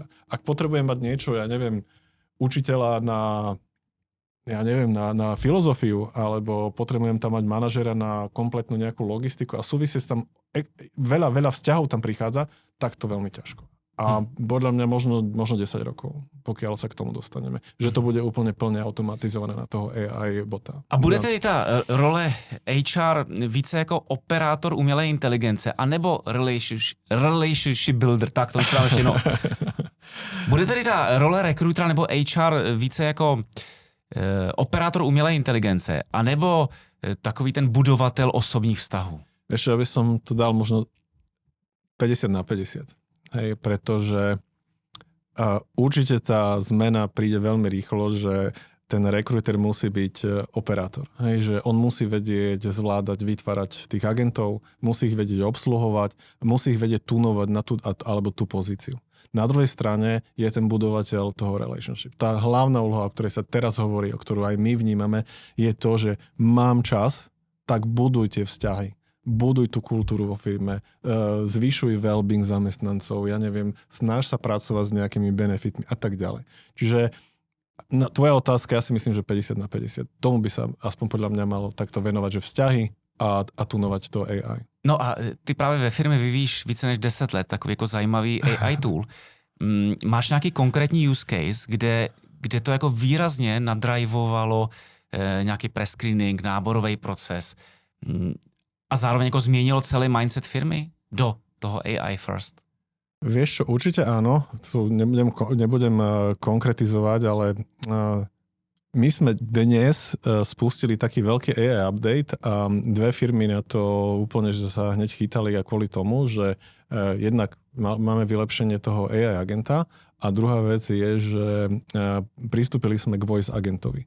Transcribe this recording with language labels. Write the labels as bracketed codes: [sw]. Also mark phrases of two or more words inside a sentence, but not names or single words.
[sk] Ak potrebujem mať niečo, ja neviem, učiteľa na filozofiu, alebo potrebujem tam mať manažera na kompletnú nejakú logistiku a súvisí tam veľa vzťahov tam prichádza, tak to veľmi ťažko. A podľa mňa možno 10 rokov, pokiaľ sa k tomu dostaneme. Že to bude úplne plne automatizované na toho AI bota. [cs] A bude tedy ta role HR více jako operátor umělé inteligence, anebo [en] relationship builder, [cs] tak to myslím ještě Bude tedy ta role rekrutera nebo HR více jako operátor umělé inteligence, anebo takový ten budovatel osobních vztahů? [sk] Ešte, aby som to dal možno 50/50. Hej, pretože určite tá zmena príde veľmi rýchlo, že ten rekruter musí byť operátor. Hej, že on musí vedieť zvládať, vytvárať tých agentov, musí ich vedieť obsluhovať, musí ich vedieť tunovať na tú alebo tú pozíciu. Na druhej strane je ten budovateľ toho relationship. Tá hlavná úloha, o ktorej sa teraz hovorí, o ktorú aj my vnímame, je to, že mám čas, tak budujte vzťahy. Buduj tú kultúru vo firme, zvyšuj well-being zamestnancov, ja neviem, snaž sa pracovať s nejakými benefitmi a tak ďalej. Čiže tvoja otázka, ja si myslím, že 50/50. Tomu by sa aspoň podľa mňa malo takto venovať, že vzťahy a tunovať to AI. [cs] No a ty právě ve firmě vyvíjíš více než 10 let takový jako zajímavý [en] AI tool. [cs] Máš nějaký konkrétní [en] use case, [cs] kde to jako výrazně nadrajvovalo nějaký prescreening, náborový proces a zároveň jako změnilo celý mindset firmy do toho [en] AI first? [sk] Vieš čo, určite áno. Nebudem konkretizovať, ale my sme dnes spustili taký veľký [en] AI update [sk] a dve firmy na to úplne, že sa hneď chytali a kvôli tomu, že jednak máme vylepšenie toho AI agenta a druhá vec je, že pristúpili sme k voice agentovi.